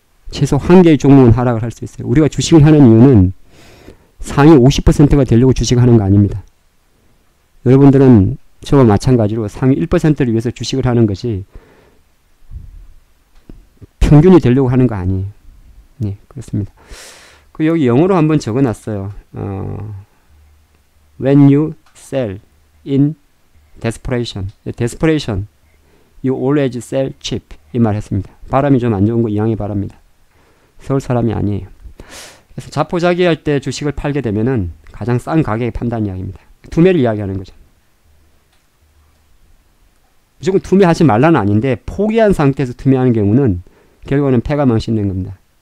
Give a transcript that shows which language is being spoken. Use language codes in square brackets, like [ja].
[ko] 최소 1개의 종목은 하락을 할 수 있어요. 우리가 주식을 하는 이유는 상위 50%가 되려고 주식을 하는 거 아닙니다. 여러분들은 저와 마찬가지로 상위 1%를 위해서 주식을 하는 것이 평균이 되려고 하는 거 아니에요. 네, 그렇습니다. 여기 영어로 한번 적어놨어요. [en] When you sell in desperation, you always sell cheap. [ko] 이 말 했습니다. 발음이 좀 안 좋은 거 이양해 바랍니다. 서울 사람이 아니에요. 그래서 자포자기할 때 주식을 팔게 되면은 가장 싼 가격에 판다는 이야기입니다. 투매를 이야기하는 거죠. 무조건 투매하지 말라는 아닌데 포기한 상태에서 투매하는 경우는 결국은 패가 망신된 겁니다.